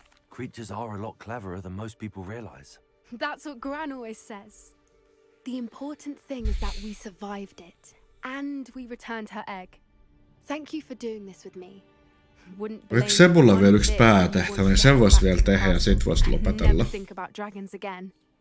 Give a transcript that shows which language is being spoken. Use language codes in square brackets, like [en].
[en] Creatures are a lot cleverer than most people realize. That's what Gran always says. The important thing is that we survived it. And we returned her egg. Thank you for doing this with me. [fi] Oliko Sebulla vielä yksi päätehtävä, niin sen voisi vielä tehdä ja sit voisi lopetella. [en] Think about dragons again.